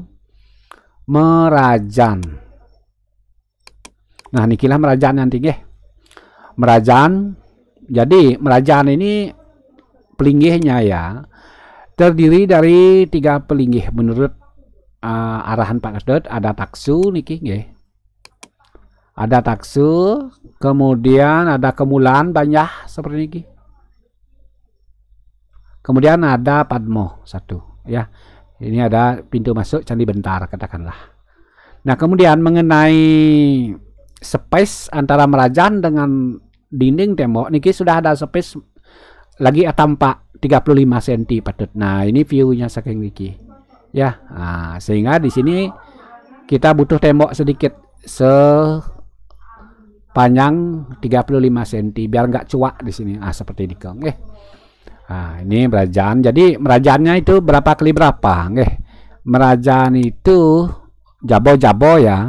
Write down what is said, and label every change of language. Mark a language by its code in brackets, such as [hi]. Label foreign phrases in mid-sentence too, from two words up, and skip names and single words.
[id] Merajaan. Nah, inilah merajaan nanti nggih. Merajaan. Jadi, merajaan ini pelinggihnya ya terdiri dari 3 pelinggih menurut arahan Pak Kedot. Ada taksu [ban] niki nggih. [id] Ada taksu, kemudian ada kemulan banyak seperti ini. Kemudian ada Padmo satu ya. Ini ada pintu masuk Candi Bentar katakanlah. Nah, kemudian mengenai space antara merajaan dengan dinding tembok niki sudah ada space lagi tampak 35 cm patut. Nah, ini view-nya [ban] saking niki. [id] Ya, sehingga di sini kita butuh tembok sedikit panjang 35 cm biar nggak cuak di sini. Seperti ini kong. Ini merajaan. Jadi merajaannya itu berapa kali berapa? Merajaan itu jabo-jabo ya.